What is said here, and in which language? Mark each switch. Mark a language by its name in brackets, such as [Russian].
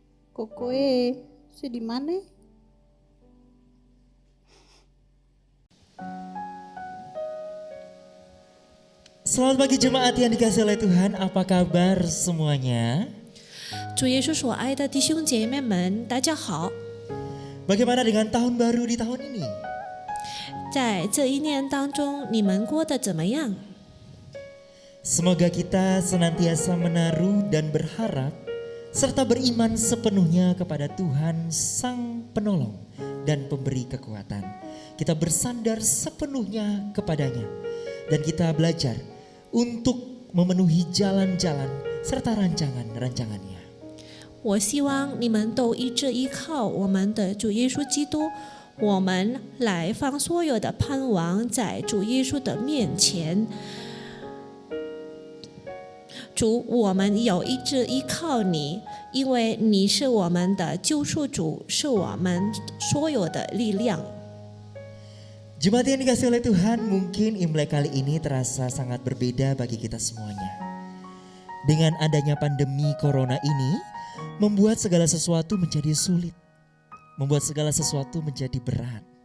[Indonesian] Koko di mana? Selamat pagi jemaat yang dikasihi oleh Tuhan, apa kabar semuanya? [Chinese] 主耶稣所爱的弟兄姐妹们，大家好！ [Indonesian] Bagaimana dengan tahun baru di tahun ini? [Chinese] 在这一年当中，你们过得怎么样？ [Indonesian] Semoga kita senantiasa menaruh dan berharap serta beriman sepenuhnya kepada Tuhan Sang Penolong dan Pemberi kekuatan. Kita bersandar sepenuhnya kepadanya dan kita belajar untuk memenuhi jalan-jalan serta rancangan-rancangannya. [Chinese] 我希望你们都一直依靠我们的主耶稣基督，我们来放所有的盼望在主耶稣的面前。主，我们有一直依靠你，因为你是我们的救赎主，是我们所有的力量。 [Indonesian] Jemaat yang dikasihi oleh Tuhan, mungkin Imlek kali ini terasa sangat berbeda bagi kita semuanya. Dengan adanya pandemi corona ini, membuat segala sesuatu menjadi sulit, membuat segala sesuatu menjadi berat.